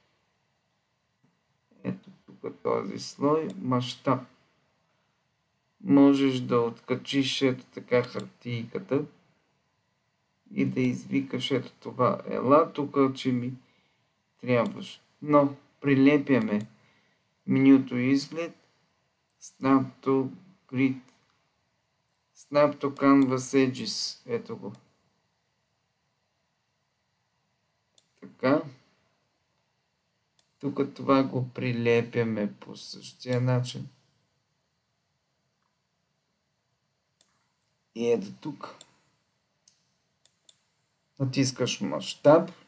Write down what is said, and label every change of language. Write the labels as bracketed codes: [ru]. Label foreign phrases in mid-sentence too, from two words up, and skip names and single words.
[bg] Ето тук този слой. Мащаб. Можеш да откачиш ето така хартийката и да извикаш ето това. Ела тук, че ми трябваш. Но прилепяме менюто изглед. [en] Snap to Grid. Snap to Canvas Edges. [bg] Ето го. Така. Тук това го прилепяме по същия начин. И ето тук. Натискаш мащаб.